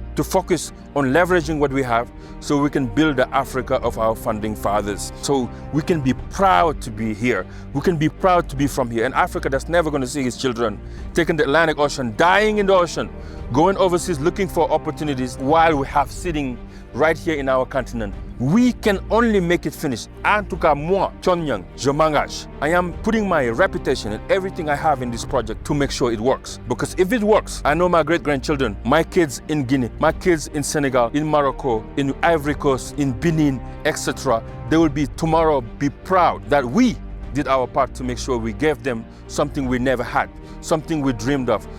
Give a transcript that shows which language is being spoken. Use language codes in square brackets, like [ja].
[en] to focus on leveraging what we have so we can build the Africa of our founding fathers. So we can be proud to be here. We can be proud to be from here. An Africa that's never going to see his children taking the Atlantic Ocean, dying in the ocean, going overseas looking for opportunities while we have sitting right here in our continent. We can only make it finish. [fr] En tout cas, moi, Thione Niang, je m'engage. [en] I am putting my reputation and everything I have in this project to make sure it works. Because if it works, I know my great-grandchildren, my kids in Guinea, my kids in Senegal, in Morocco, in Ivory Coast, in Benin, etc. They will be tomorrow be proud that we did our part to make sure we gave them something we never had, something we dreamed of.